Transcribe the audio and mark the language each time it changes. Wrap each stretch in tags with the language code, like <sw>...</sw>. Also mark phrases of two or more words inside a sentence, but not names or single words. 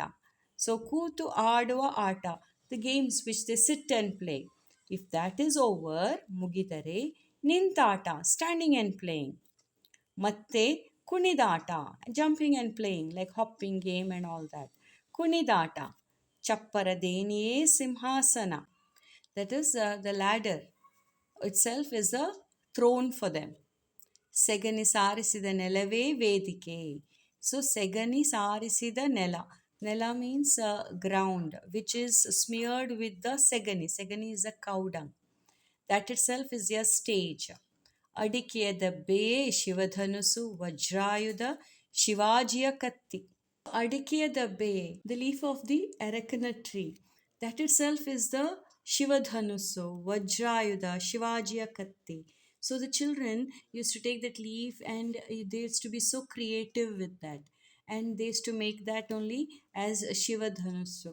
<en>ಸೊ</en> <kn>ಕೂತು ಆಡುವ ಆಟ,</kn> <en>the games which they sit and play. if that is over,</en> <kn>ಮುಗಿದರೆ ನಿಂತಾಟ,</kn> <en>standing and playing.</en> <kn>ಮತ್ತೆ ಕುಣಿದಾಟ,</kn> <en>jumping and playing like hopping game and all that.</en> <kn>ಕುಣಿದಾಟ. ಚಪ್ಪರದೇನಿಯೇ ಸಿಂಹಾಸನ,</kn> <en>that is the ladder itself is a throne for them.</en> <kn>ಸೆಗಣಿ ಸಾರಿಸಿದ ನೆಲವೇ ವೇದಿಕೆ. ಸೊ ಸೆಗಣಿ ಸಾರಿಸಿದ ನೆಲ, ನೆಲ</kn> <en>means ground which is smeared with the</en> <kn>ಸೆಗಣಿ.</kn> <en>ಸೆಗಣಿ is a cow dung. That itself is a stage.</en> <kn>ಅಡಿಕೆಯ ದಬ್ಬೆಯೇ ಶಿವಧನುಸು, ವಜ್ರಾಯುಧ ಶಿವಾಜಿಯ ಕತ್ತಿ. ಅಡಿಕೆಯ ದಬ್ಬೆಯೇ,</kn> <en>the leaf of the arecanut tree, that itself is the Shivadhanusu, Vajrayudha, Shivajiya Katti. So the children used to take that leaf and they used to be so creative with that. And they used to make that only as Shivadhanusu.</en>